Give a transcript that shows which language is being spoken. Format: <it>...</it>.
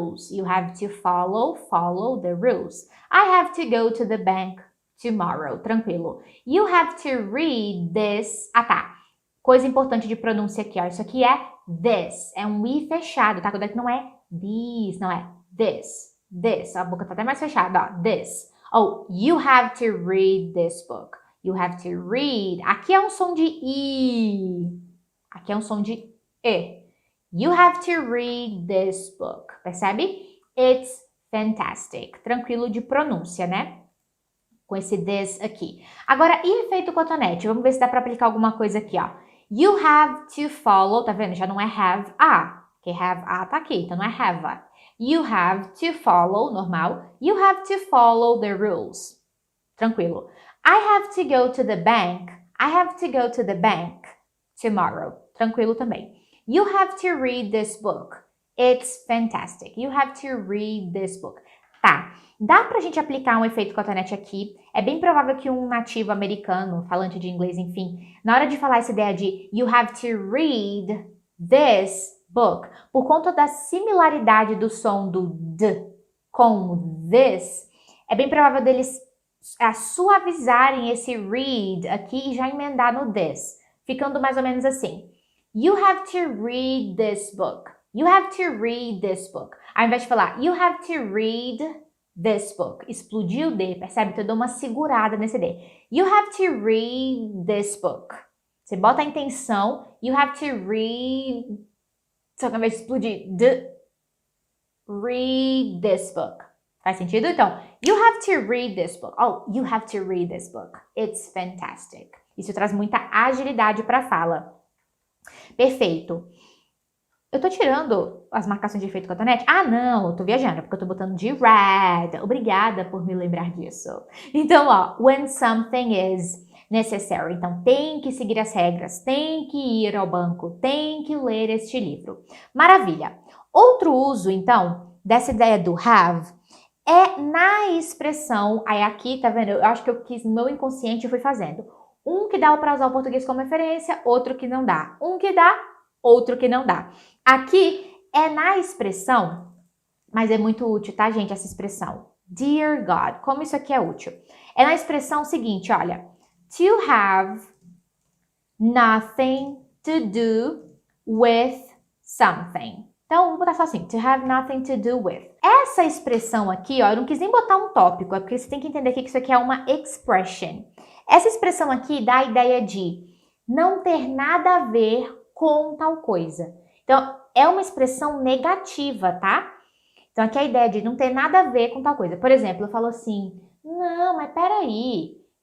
<en>You have to follow the rules. I have to go to the bank tomorrow. Tranquilo. You have to read this.</en> <pt>Ah, tá. Coisa importante de pronúncia aqui, ó. Isso aqui é this. É um i fechado, tá? Cuidado que não é this, não é this. This. A boca tá até mais fechada, ó.</pt> <en>This. Oh, you have to read this book. You have to read.</en> <pt>Aqui é um som de I. Aqui é um som de E.</pt> <en>You have to read this book.</en> <pt>Percebe?</pt> <en>It's fantastic.</en> <pt>Tranquilo de pronúncia, né? Com esse this aqui. Agora, e efeito cotonete? Vamos ver se dá para aplicar alguma coisa aqui, ó.</pt> <en>You have to follow.</en> <pt>Tá vendo? Já não é have a. Porque have a tá aqui, então não é have a.</pt> <en>You have to follow, normal. You have to follow the rules. Tranquilo. I have to go to the bank. I have to go to the bank tomorrow.</en> <pt>Tranquilo também.</pt> <en>You have to read this book. It's fantastic. You have to read this book.</en> <pt>Tá. Dá pra gente aplicar um efeito cotonete aqui. É bem provável que um nativo americano, falante de inglês, enfim, na hora de falar essa ideia de</pt> <en>you have to read this book,</en> <pt>por conta da similaridade do som do d com this, é bem provável deles suavizarem esse read aqui e já emendar no this, ficando mais ou menos assim.</pt> <en>You have to read this book. You have to read this book.</en> <pt>Ao invés de falar</pt> <en>you have to read this book,</en> <pt>explodiu o D, percebe? Então eu dou uma segurada nesse D.</pt> <en>You have to read this book.</en> <pt>Você bota a intenção,</pt> <en>you have to read,</en> <pt>só que ao invés de explodir,</pt> <en>read this book.</en> <pt>Faz sentido?</pt> <en>Então, you have to read this book. Oh, you have to read this book. It's fantastic.</en> <pt>Isso traz muita agilidade para a fala. Perfeito. Eu tô tirando as marcações de efeito cotonete? Ah, não, eu tô viajando, porque eu tô botando de red. Obrigada por me lembrar disso.</pt> <en>Então, ó, when something is necessary.</en> <pt>Então, tem que seguir as regras, tem que ir ao banco, tem que ler este livro. Maravilha. Outro uso, então, dessa ideia do have é na expressão, aí aqui, tá vendo? Eu acho que eu quis, no meu inconsciente, eu fui fazendo. Um que dá para usar o português como referência, outro que não dá. Um que dá, outro que não dá. Aqui é na expressão, mas é muito útil, tá, gente, essa expressão.</pt> <en>Dear God.</en> <pt>Como isso aqui é útil? É na expressão seguinte, olha.</pt> <en>To have nothing to do with something.</en> <pt>Então, vou botar só assim,</pt> <en>to have nothing to do with.</en> <pt>Essa expressão aqui, ó, eu não quis nem botar um tópico, é porque você tem que entender aqui que isso aqui é uma expression. Essa expressão aqui dá a ideia de não ter nada a ver com tal coisa. Então, é uma expressão negativa, tá? Então, aqui é a ideia de não ter nada a ver com tal coisa. Por exemplo, eu falo assim, não, mas peraí,</pt>